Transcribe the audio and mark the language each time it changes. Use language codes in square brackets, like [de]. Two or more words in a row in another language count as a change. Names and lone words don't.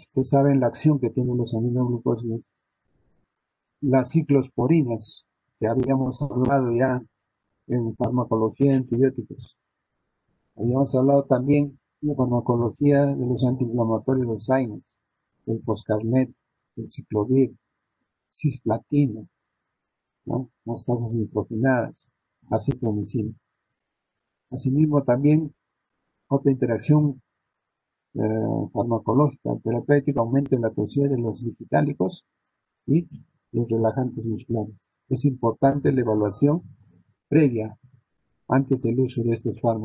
[es] Ustedes saben la acción que tienen los aminoglucósidos. Las ciclosporinas, que habíamos hablado ya en farmacología de antibióticos. Habíamos hablado también de farmacología de los antiinflamatorios, los AINES, el foscarnet, el ciclovir, cisplatina, ¿no? Mostazas nitrogenadas, acitromicina. Asimismo, también otra interacción farmacológica, terapéutica, aumento en la toxicidad de los digitálicos y los relajantes musculares. Es importante la evaluación previa antes del uso de estos fármacos.